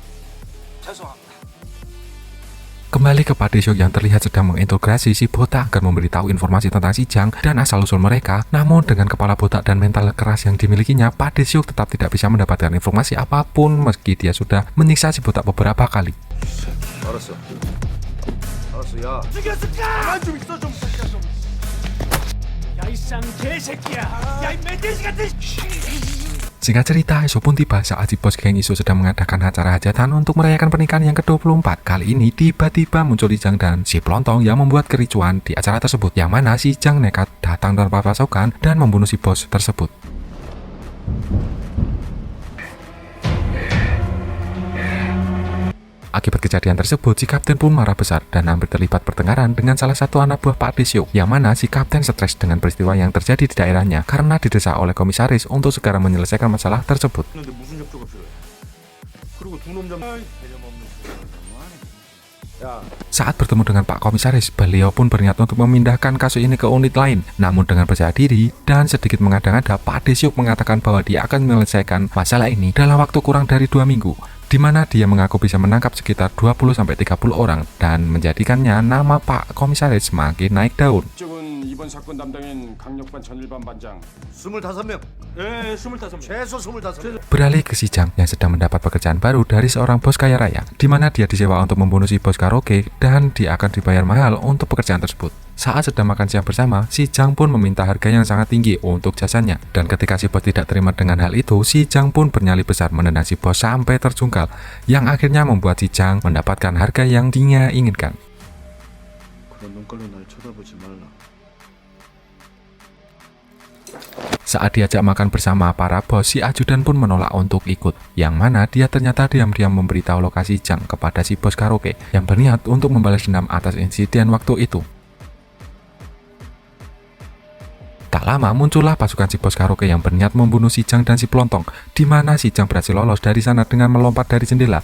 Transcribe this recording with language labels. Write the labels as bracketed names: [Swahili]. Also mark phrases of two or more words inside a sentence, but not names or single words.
[Indonesian] Kembali ke Pak Desiok yang terlihat sedang menginterogasi si Botak agar memberitahu informasi tentang si Jang dan asal-usul mereka. Namun dengan kepala botak dan mental keras yang dimilikinya, Pak Desiok tetap tidak bisa mendapatkan informasi apapun meski dia sudah menyiksa si Botak beberapa kali. [Korean] 알았어. 알았어. 야. 죽였을까? 가만 좀 있어 좀. 야, 이 쌍 개새끼야. 야, 이 멧돼지 같은. [Indonesian] Singkat cerita, esok pun tiba saat si bos geng isu sedang mengadakan acara hajatan untuk merayakan pernikahan yang ke-24. Kali ini tiba-tiba muncul si Jang dan si Pelontong yang membuat kericuan di acara tersebut, yang mana si Jang nekat datang tanpa pasukan dan membunuh si bos tersebut. Akibat kejadian tersebut, si kapten pun marah besar dan hampir terlibat pertengkaran dengan salah satu anak buah Pak Desiok, yang mana si kapten stres dengan peristiwa yang terjadi di daerahnya karena didesak oleh komisaris untuk segera menyelesaikan masalah tersebut. [Korean] 근데 무슨 협조가 필요해? 그리고 두 놈 잡. [Indonesian] Saat bertemu dengan Pak Komisaris, beliau pun berniat untuk memindahkan kasus ini ke unit lain. Namun dengan percaya diri dan sedikit mengada-ngada, Pak Desiok mengatakan bahwa dia akan menyelesaikan masalah ini dalam waktu kurang dari 2 minggu. Di mana dia mengaku bisa menangkap sekitar 20-30 orang dan menjadikannya nama Pak Komisaris semakin naik daun. [Korean] 이쪽은 이번 사건 담당인 강력반 전일반 반장. 25명. 예, 25명. 최소 25명. [Indonesian] Beralih ke si Jang yang sedang mendapat pekerjaan baru dari seorang bos kaya raya, di mana dia disewa untuk membunuh si bos karaoke dan dia akan dibayar mahal untuk pekerjaan tersebut. Saat sedang makan siang bersama, si Jang pun meminta harga yang sangat tinggi untuk jasanya. Dan ketika si bos tidak terima dengan hal itu, si Jang pun bernyali besar menendang si bos sampai terjungkal, yang akhirnya membuat si Jang mendapatkan harga yang dia inginkan. [Korean] 그런 눈깔로 날 쳐다보지 말라. [Indonesian] Saat diajak makan bersama para bos, si ajudan pun menolak untuk ikut, yang mana dia ternyata diam-diam memberitahu lokasi Jang kepada si bos karaoke yang berniat untuk membalas dendam atas insiden waktu itu. Tak lama muncullah pasukan si bos karaoke yang berniat membunuh si Jang dan si Pelontong, di mana si Jang berhasil lolos dari sana dengan melompat dari jendela.